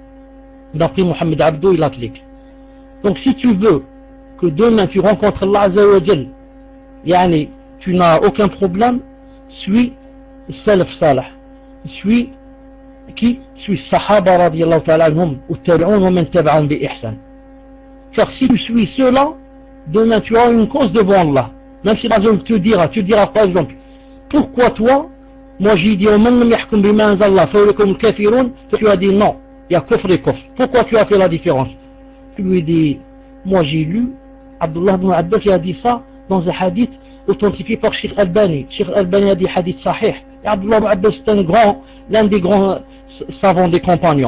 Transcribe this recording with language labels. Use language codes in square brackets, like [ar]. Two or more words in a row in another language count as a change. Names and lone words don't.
[fr] D'après Mohamed Abdou, il applique. Donc si tu veux que demain tu rencontres [ar] الله عز وجل, [fr] yani, tu n'as aucun problème, suis [ar] سلف صالح, [fr] suis qui? [ar] Suis صحابة رضي الله تعالى عنهم, ou تابعون ومن تبعهم بإحسان. [fr] Car si tu suis cela, demain tu as une cause devant Allah. Même si la zone te dira par exemple, pourquoi toi, moi j'ai dit, [ar] من لم يحكم بما أنزلنا فأولئك كافرون, [fr] tu as dit non, il y a kufr et kufr. Pourquoi tu as fait la différence? Tu lui dis, moi j'ai lu, Abdullah ibn Abbas a dit ça dans un hadith authentifié par Sheikh Albani. Sheikh Albani a dit [ar] حديث صحيح. [fr] Et Abdullah ibn Abbas c'est l'un des grands savants des compagnons.